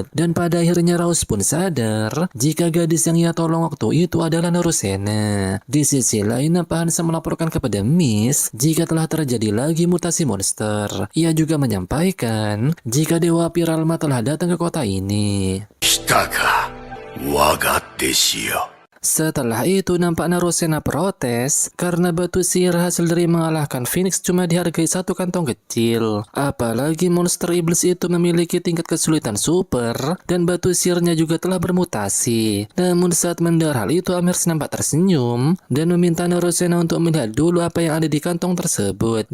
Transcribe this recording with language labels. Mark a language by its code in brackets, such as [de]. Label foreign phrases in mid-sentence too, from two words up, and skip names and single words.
[id] Dan pada akhirnya Raus pun sadar jika gadis yang ia tolong waktu itu adalah Narusena. Di sisi lain, nampak Hansa melaporkan kepada Miss jika telah terjadi lagi mutasi monster. Ia juga menyampaikan jika Dewa Api Ralma telah datang ke kota ini. [ja] 来たか、我が弟子よ。 [id] Setelah itu nampak Narusena protes karena batu sihir hasil dari mengalahkan Phoenix cuma dihargai satu kantong kecil. Apalagi monster iblis itu memiliki tingkat kesulitan super dan batu sihirnya juga telah bermutasi. Namun saat mendengar hal itu, Amherst nampak tersenyum dan meminta Narusena untuk melihat dulu apa yang ada di kantong tersebut.